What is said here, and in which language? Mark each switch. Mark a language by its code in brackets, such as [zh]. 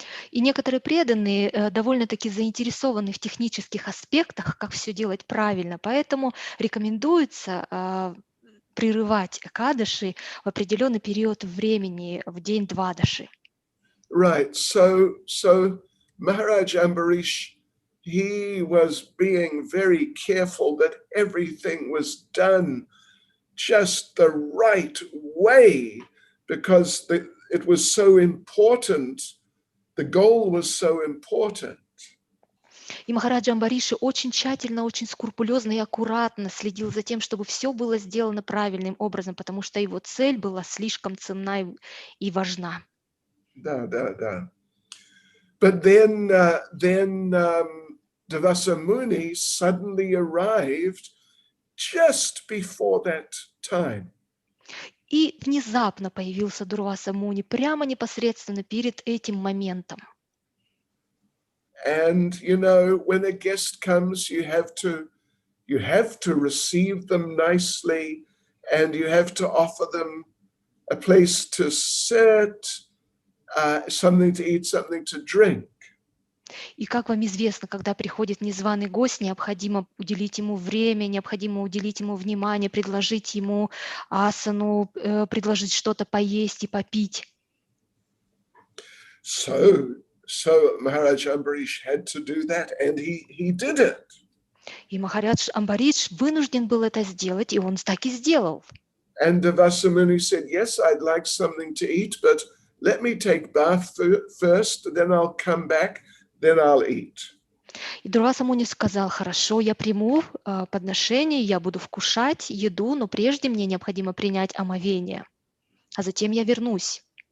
[ru] И некоторые преданные довольно-таки заинтересованы в технических аспектах, как все делать правильно, поэтому рекомендуется прерывать Экадаши в определенный период времени, в день Двадаши. [en] Right, so Maharaj Ambarish, he was being very careful that everything was done just the right way, because it was so important. The goal was so important. [ru] И Махараджа Амбариши очень тщательно, очень скрупулезно и аккуратно следил за тем, чтобы все было сделано правильным образом, потому что его цель была слишком ценна и важна. Да. [en] But then Devasa Muni suddenly arrived just before that time. [ru] И внезапно появился Дурваса Муни прямо непосредственно перед этим моментом. [en] And you know, when a guest comes, you have to receive them nicely, and you have to offer them a place to sit, something to eat, something to drink. [ru] И как вам известно, когда приходит незваный гость, необходимо уделить ему время, необходимо уделить ему внимание, предложить ему асану, предложить что-то поесть и попить. [en] So Maharaj Ambarish had to do that, and he did it. [ru] И Махарадж Амбаридж вынужден был это сделать, и он так и сделал. [en] And Devasa Muni said, yes, I'd like something to eat, but let me take bath first, then I'll come back, then I'll eat. [ru] И Дурваса Муни сказал: хорошо, я приму подношение, я буду вкушать еду, но прежде мне необходимо принять омовение, а затем я вернусь.